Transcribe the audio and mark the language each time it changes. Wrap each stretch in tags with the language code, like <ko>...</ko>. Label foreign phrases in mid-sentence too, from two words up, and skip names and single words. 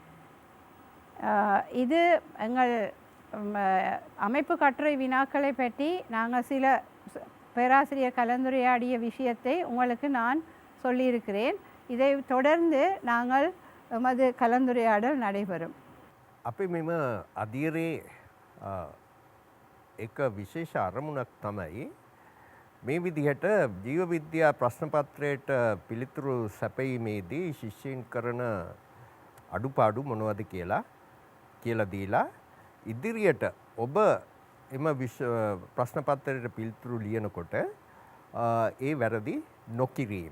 <ta>இது எங்கள் அமைப்பு கட்டுரை வினாக்களை பற்றி நாங்கள் சில பேராசிரியர் கலந்துரையாடிய விஷயத்தை உங்களுக்கு நான் சொல்லியிருக்கிறேன். இதை தொடர்ந்து நாங்கள் எமது கலந்துரையாடல் நடைபெறும்.</ta> <si>අපි මෙම අදියරේ එක විශේෂ අරමුණක් තමයි මේ විදිහට ජීව විද්‍යා ප්‍රශ්න පත්‍රයට පිළිතුරු සැපීමේදී ශිෂ්‍යයන් කරන අඩුපාඩු මොනවද කියලා දීලා ඉදිරියට ඔබ එම ප්‍රශ්න පත්‍රයට පිළිතුරු ලියනකොට ඒ වැරදි නොකිරීම.</si>